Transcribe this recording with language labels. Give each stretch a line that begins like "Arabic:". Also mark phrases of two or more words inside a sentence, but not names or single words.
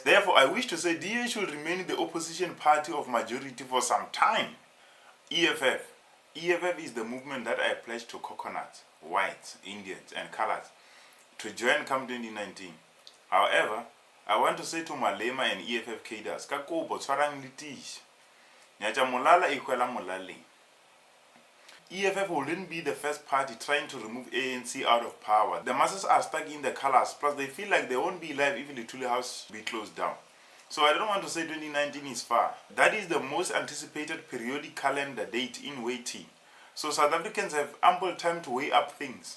English: Therefore, I wish to say DA should remain the opposition party of majority for some time. EFF. EFF is the movement that I pledged to coconuts, whites, Indians, and colors to join come 2019. However, I want to say to Malema and EFF cadres,
Tswana: ka kopo tshwarang le tish. Nyacha molala ikwela molale.
English: EFF wouldn't be the first party trying to remove ANC out of power. The masses are stuck in the colors, plus they feel like they won't be alive if the Tule House be closed down. So I don't want to say 2019 is far. That is the most anticipated periodic calendar date in waiting. So South Africans have ample time to weigh up things.